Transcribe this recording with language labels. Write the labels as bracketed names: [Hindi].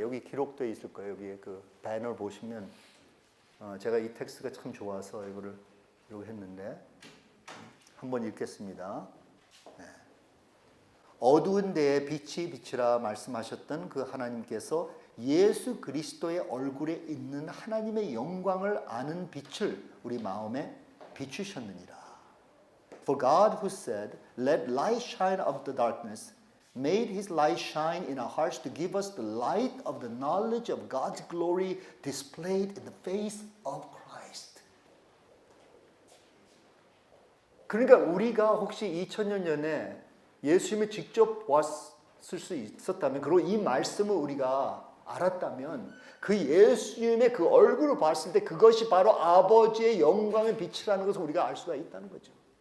[Korean] 여기 기록되어 있을 거예요. 여기 그 배너 보시면 제가 이 텍스트가 참 좋아서 이거를 이렇게 했는데 한번 읽겠습니다. 네. 어두운 데에 빛이 비치라 말씀하셨던 그 하나님께서 예수 그리스도의 얼굴에 있는 하나님의 영광을 아는 빛을 우리 마음에 비추셨느니라. [English] For God who said, let light shine out of the darkness, made his light shine in our hearts to give us the light of the knowledge of God's glory displayed in the face of Christ. [Korean] 그러니까 우리가 혹시 2000년 전에 예수님을 직접 왔을 수 있었다면, 그리고 이 말씀을 우리가 알았다면 그 예수님의 그 얼굴을 봤을 때 그것이 바로 아버지의 영광의 빛이라는 것을 우리가 알 수가 있다는 거죠.